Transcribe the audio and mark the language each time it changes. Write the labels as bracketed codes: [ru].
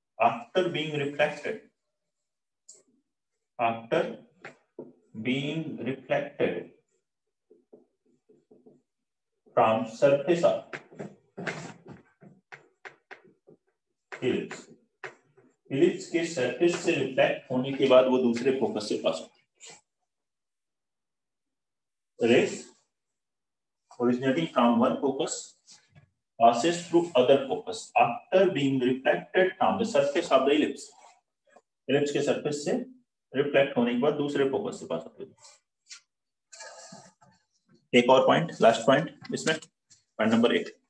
[en] after being reflected from surface of ellipse। [hi] Ellipse के surface से reflect होने के बाद वो दूसरे फोकस से पास होती है। Race [en] originating from one focus passes through other focus after being reflected from the surface of the ellipse. [hi] ellipse के surface से reflect होने के बाद दूसरे focus से पास होते हैं. एक और [en] point, last point [hi] इसमें, [en] point number 8.